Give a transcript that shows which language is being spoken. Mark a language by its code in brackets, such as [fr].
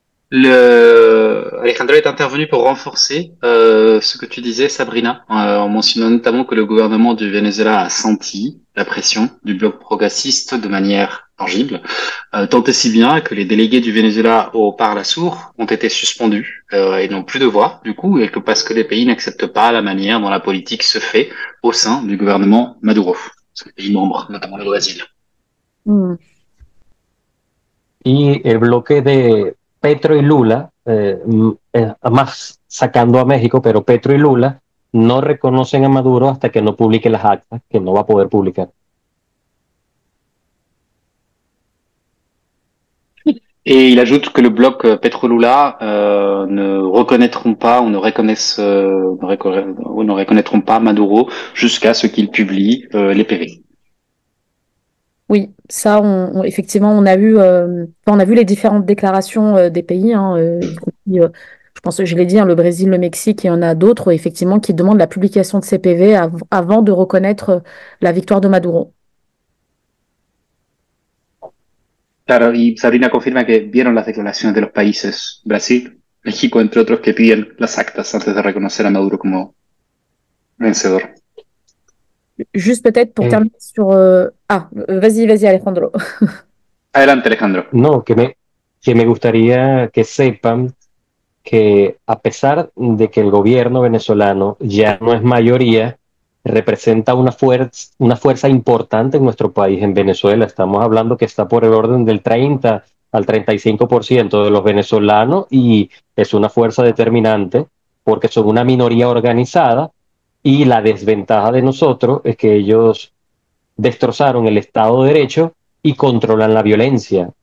[fr] Alejandro est intervenu pour renforcer ce que tu disais, Sabrina, en mentionnant notamment que le gouvernement du Venezuela a senti la pression du bloc progressiste de manière tangible, tant et si bien que les délégués du Venezuela au Parlasur ont été suspendus et n'ont plus de voix, du coup, et que parce que les pays n'acceptent pas la manière dont la politique se fait au sein du gouvernement Maduro, son pays membre, notamment le Brésil. Mm. [es] Y el bloque de Petro y Lula, más sacando a México, pero Petro y Lula no reconocen a Maduro hasta que no publique las actas, que no va a poder publicar. [fr] Et il ajoute que le bloc Petro-Lula ne reconnaîtront pas ou ne reconnaîtront pas Maduro jusqu'à ce qu'il publie les PV. Oui, ça, effectivement, on a vu les différentes déclarations des pays, hein, y compris, je pense que je l'ai dit, hein, le Brésil, le Mexique, et il y en a d'autres, effectivement, qui demandent la publication de ces PV avant de reconnaître la victoire de Maduro. [es] Claro, y Sabrina confirma que vieron las declaraciones de los países Brasil, México, entre otros, que piden las actas antes de reconocer a Maduro como vencedor. [fr] Juste peut-être pour terminer sur... vas-y, Alejandro. [es] Adelante, Alejandro. No, que me gustaría que sepan que a pesar de que el gobierno venezolano ya no es mayoría, representa una fuerza importante en nuestro país, en Venezuela. Estamos hablando que está por el orden del 30 al 35% de los venezolanos y es una fuerza determinante porque son una minoría organizada y la desventaja de nosotros es que ellos destrozaron el Estado de Derecho y controlan la violencia.